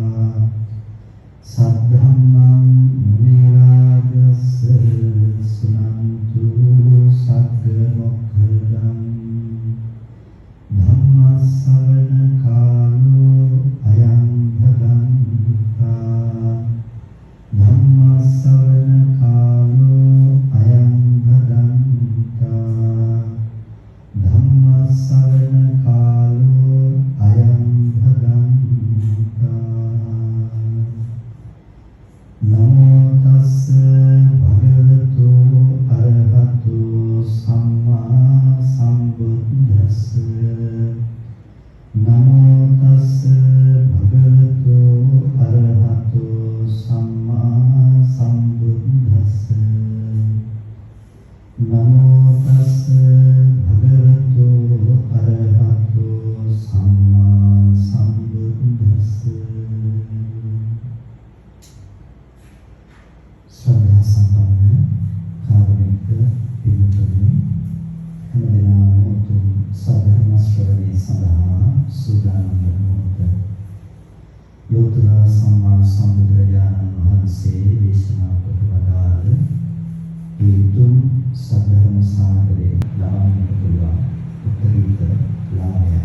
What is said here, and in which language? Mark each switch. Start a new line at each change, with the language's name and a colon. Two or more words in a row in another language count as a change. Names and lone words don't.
Pali: सद्धम्मं मुनिराजस्य सुनन्तु सग्गमोक्खदं धम्मश्रवणकालो अयं भगवन्ता धम्मश्रवणकालो अयं भगवन्ता धम्मश्रवणकालो अयं भगवन्ता नमो तस्स भगवतो अरहतो सम्मा सम्बुद्धस्स नमो तस्स भगवतो अरहतो सम्मा सम्बुद्धस्स नमो तस्स भगवतो अरहतो सम्मा सम्बुद्धस्स
Sinhala: ශ්‍රද්ධා සම්පන්න කාරුණික පින්වතුනි හැමදෙනාම උතුම් සද්ධර්ම ශ්‍රවණයේ සඳහා සූදානම් වන මොහොත ලෝතර සම්මා සම්බුදුරජාණන් වහන්සේ දේශනා කොට වදාළ ඒ උතුම් සද්ධර්ම සාගරේ ලබන්නට පුළුවන් උත්තරීතර ලාභය.